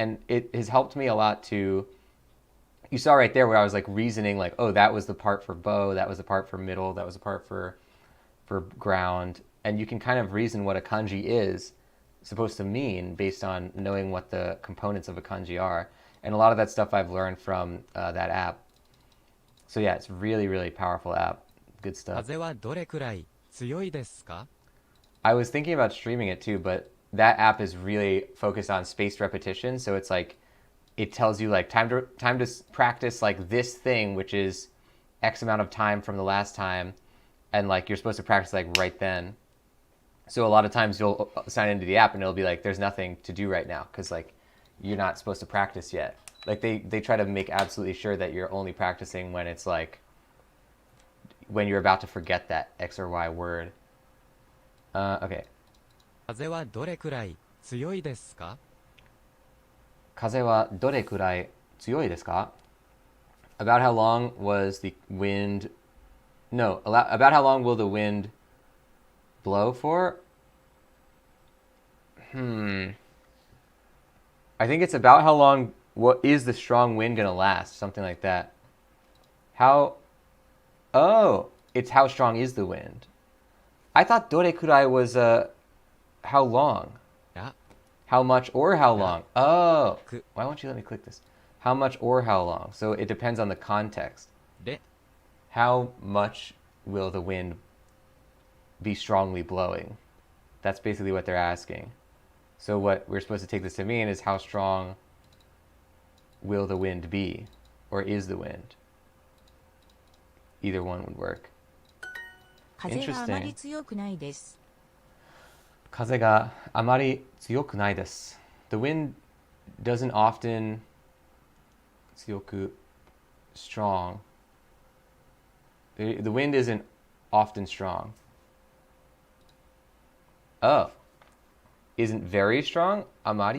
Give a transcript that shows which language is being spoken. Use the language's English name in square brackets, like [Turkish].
[English] And it has helped me a lot to, you saw right there where I was like reasoning like, oh, that was the part for bow, that was the part for middle, that was the part for ground. And you can kind of reason what a kanji is supposed to mean based on knowing what the components of a kanji are. And a lot of that stuff I've learned from that app. So yeah, it's really, really powerful app. Good stuff. [Japanese] 風はどれくらい強いですか? [English] I was thinking about streaming it too, but that app is really focused on spaced repetition. So it's like, it tells you like time to practice like this thing, which is X amount of time from the last time. And like, you're supposed to practice like right then. So a lot of times you'll sign into the app and it'll be like, there's nothing to do right now. Cause like, you're not supposed to practice yet. Like they try to make absolutely sure that you're only practicing when it's like, when you're about to forget that X or Y word. Okay. [Japanese] 風はどれくらい強いですか? 風はどれくらい強いですか? [English] About how long was the wind? No, about how long will the wind blow for? I think it's about how long. What is the strong wind gonna last? Something like that. Oh, it's how strong is the wind. I thought dore kurai was how long? Yeah. How much or how long? Oh, why won't you let me click this? How much or how long? So it depends on the context. [Japanese] で、 [English] How much will the wind be strongly blowing? That's basically what they're asking. So what we're supposed to take this to mean is how strong will the wind be? Or is the wind? Either one would work. [Japanese] 風があまり強くないです。風があまり強くないです. [English] The wind doesn't often 強く strong. The wind isn't often strong. Oh. Isn't very strong? Amari?